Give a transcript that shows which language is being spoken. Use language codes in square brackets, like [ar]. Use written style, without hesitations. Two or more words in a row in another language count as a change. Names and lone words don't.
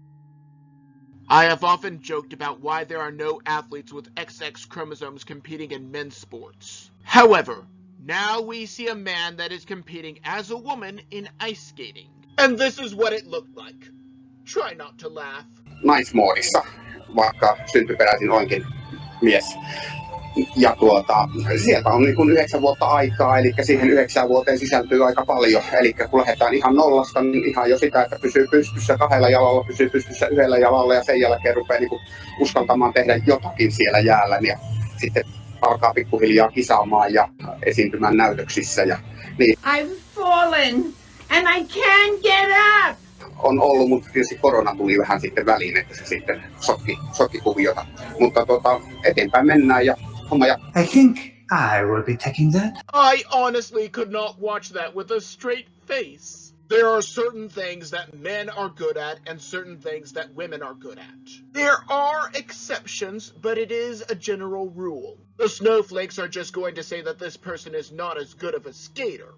[en] I have often joked about why there are no athletes with XX chromosomes competing in men's sports. However, now we see a man that is competing as a woman in ice skating. And this is what it looked like. Try not to laugh. [fi] Naismoodissa, vaikka syntyperäisin olenkin mies. Ja sieltä on niin kuin 9 vuotta aikaa, eli siihen 9 vuoteen sisältyy aika paljon. Eli kun lähdetään ihan nollasta, niin ihan jo sitä, että pysyy pystyssä 2 jalalla, pysyy pystyssä 1 jalalla ja sen jälkeen rupeaa niin kuin uskaltamaan tehdä jotakin siellä jäällä. Ja sitten alkaa pikkuhiljaa kisaamaan ja esiintymään näytöksissä. Ja niin. [en] I've fallen and I can't get up. [fi] On ollut, mutta tietysti korona tuli vähän sitten väliin, että se sitten sotki kuviota. Mutta eteenpäin mennään ja homma ja... [en] I think I will be taking that. I honestly could not watch that with a straight face. There are certain things that men are good at and certain things that women are good at. There are exceptions, but it is a general rule. The snowflakes are just going to say that this person is not as good of a skater.